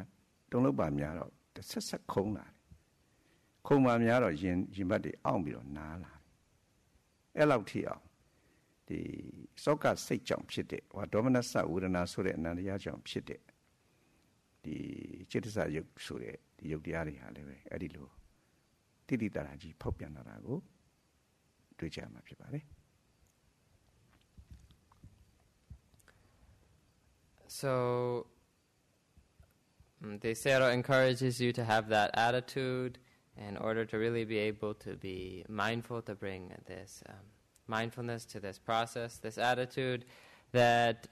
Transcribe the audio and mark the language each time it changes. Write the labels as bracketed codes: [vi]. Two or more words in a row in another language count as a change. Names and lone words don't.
[my] တုံလှုပ်ပါများတော့ဆက်ဆက်ခုံးလာတယ်ခုံပါများတော့ရင်ဘတ်တွေအောင့်ပြီးတော့နားလာတယ်အဲ့လောက်ထိအောင်ဒီစောကစိတ်ကြောင့်ဖြစ်တဲ့ဒေါမနစဝေဒနာဆိုတဲ့အနန္တရားကြောင့်ဖြစ်တဲ့ဒီจิตတစယုတ်ဆိုတဲ့ဒီယုတ်တရားတွေဟာလည်းပဲအဲ့ဒီလိုတိတိတရာကြီးဖောက်ပြန်လာတာကိုတွေ့ကြမှာဖြစ်ပါတယ် [en] So the Sayadaw encourages you to have that attitude in order to really be able to be mindful, to bring this mindfulness to this process, this attitude that